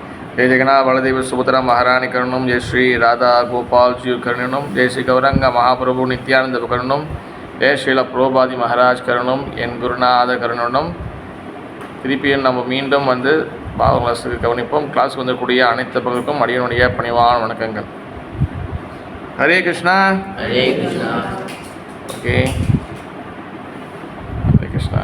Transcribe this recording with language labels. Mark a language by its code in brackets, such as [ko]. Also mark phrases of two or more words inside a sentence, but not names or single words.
[sa] जय जगन्नाथ बलदेव सुभद्रा महारानी करुणम, जय श्री राधा गोपाल जी करुणम, जय श्री गौरंग महाप्रभु नित्यानंद करुणम, जय श्रील புரோபாதி மகாராஜ் கருணம், என் குருநாத கருணம். [ta] திருப்பியும் நம்ம மீண்டும் பாவ கிளாஸுக்கு கவனிப்போம். கிளாஸுக்கு வந்தக்கூடிய அனைத்து பங்களுக்கும் அடியனுடைய பணிவான வணக்கங்கள். ஹரே கிருஷ்ணா. ஹரே கிருஷ்ணா. ஓகே, ஹரே கிருஷ்ணா.